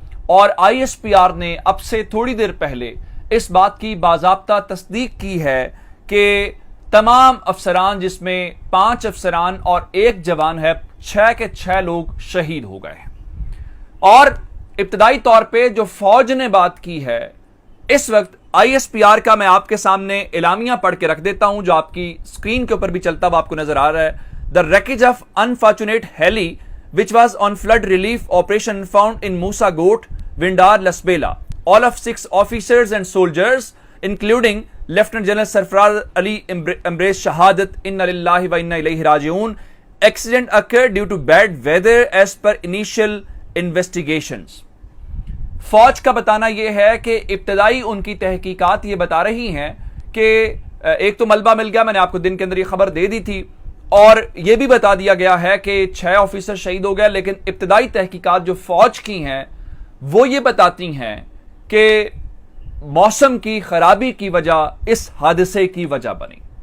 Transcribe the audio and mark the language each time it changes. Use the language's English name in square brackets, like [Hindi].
[Hindi] और ISPR ने अब से थोड़ी देर पहले इस बात की बाज़ाब्ता तस्दीक की है कि तमाम अफसरान, जिसमें 5 अफसरान और 1 जवान है, 6 के 6 लोग शहीद हो गए हैं। और इब्तदाई तौर पे जो फौज ने बात की है, इस वक्त ISPR का मैं आपके सामने इलामिया पढ़ के रख देता हूं, जो आपकी स्क्रीन के ऊपर भी चलता हुआ आपको नजर आ रहा है। [English] The wreckage of unfortunate heli which was on flood relief operation found in Musa Goat, Windar, Lasbela. All of 6 officers and soldiers, including Lieutenant General Sarfraz Ali, embraced shahadat. [Arabic] Inna lillahi wa inna ilayhi raji'un. [English] Accident occurred due to bad weather as per initial investigations. [Hindi] फौज का बताना यह है कि इब्तदाई उनकी तहकीकात ये बता रही हैं कि एक तो मलबा मिल गया, मैंने आपको दिन के अंदर ये खबर दे दी थी, और यह भी बता दिया गया है कि 6 ऑफिसर शहीद हो गए। लेकिन इब्तदाई तहकीकात जो फौज की हैं वो ये बताती हैं कि मौसम की खराबी की वजह इस हादसे की वजह बनी।